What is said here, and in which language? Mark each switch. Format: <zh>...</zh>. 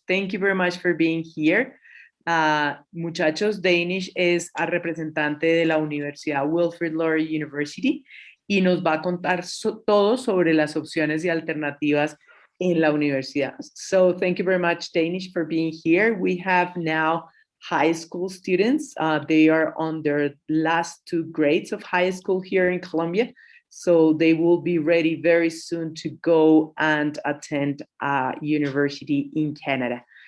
<en>Thank you very much for being here.</en> <es>Muchachos, Danish es a representante de la Universidad Wilfrid Laurier University y nos va a contar todo sobre las opciones y alternativas en la universidad.</es> <en>So thank you very much, Danish, for being here. We have now high school students. They are on their last two grades of high school here in Colombia. So they will be ready very soon to go and attend a university in Canada.</en>